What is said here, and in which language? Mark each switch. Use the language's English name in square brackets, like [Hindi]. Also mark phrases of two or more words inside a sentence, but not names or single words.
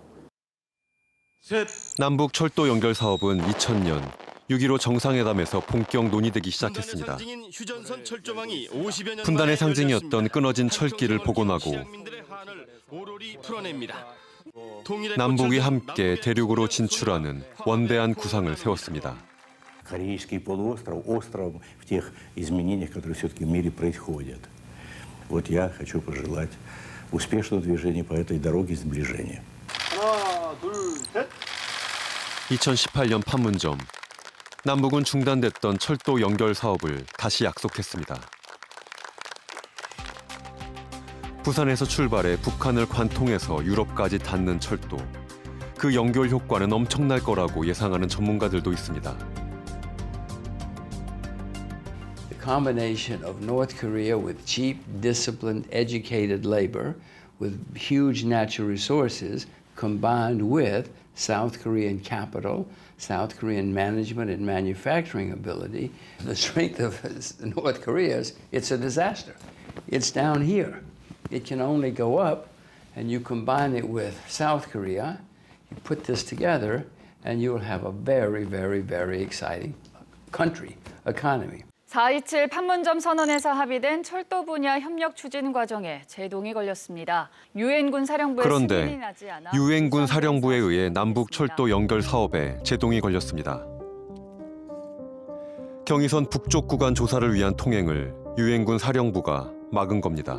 [Korean] 남북 철도 연결 사업은 2000년 6.15 정상회담에서 본격 논의되기 시작했습니다. 분단의 상징이었던 끊어진 철길을 복원하고 남북이 함께 대륙으로 진출하는 원대한 구상을 세웠습니다. [Russian] Корейский полуостров островом в тех изменениях, которые все-таки в мире происходят. Вот я хочу пожелать успешного движения по этой дороге сближения. [Korean] 하나, 둘, 셋. 2018년 판문점. 남북은 중단됐던 철도 연결 사업을 다시 약속했습니다. 부산에서 출발해 북한을 관통해서 유럽까지 닿는 철도. 그 연결 효과는 엄청날 거라고 예상하는 전문가들도 있습니다. [English] The combination of North Korea with cheap, disciplined, educated labor, with huge natural resources, combined with South Korean capital, South Korean management and manufacturing ability, the strength of North Korea is it's a disaster. It's down here. It can only go up, and you combine it with South Korea, you put this together, and you will have a very, very, very exciting country, economy. [Korean] 4.27 판문점 선언에서 합의된 철도 분야 협력 추진 과정에 제동이 걸렸습니다. 유엔군 사령부의 승인이 그런데 나지 않아 유엔군 사령부에 의해 남북 철도 연결 사업에 제동이 걸렸습니다. 경의선 북쪽 구간 조사를 위한 통행을 유엔군 사령부가 막은 겁니다.